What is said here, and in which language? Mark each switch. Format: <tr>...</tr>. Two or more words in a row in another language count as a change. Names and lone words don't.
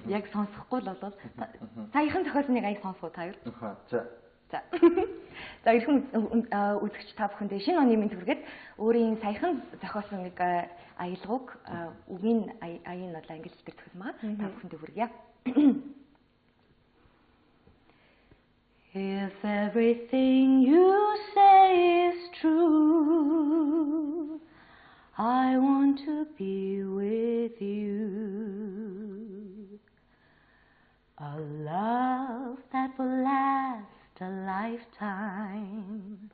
<mn>Яг сонсохгүй л бол саяхан зохиолныг аяг сонсгоо та юу? За. За эрхэм үзэгч та бүхэндээ шинэ оны мэнд хүргээд өөрийн саяхан зохиосон нэг аялгауг үгийн аян бол англи хэлээр зохиосон байгаа. Та бүхэндээ хүргье.</mn> <en>If everything you say is true, I want to be with you. A love that will last a lifetime.</en>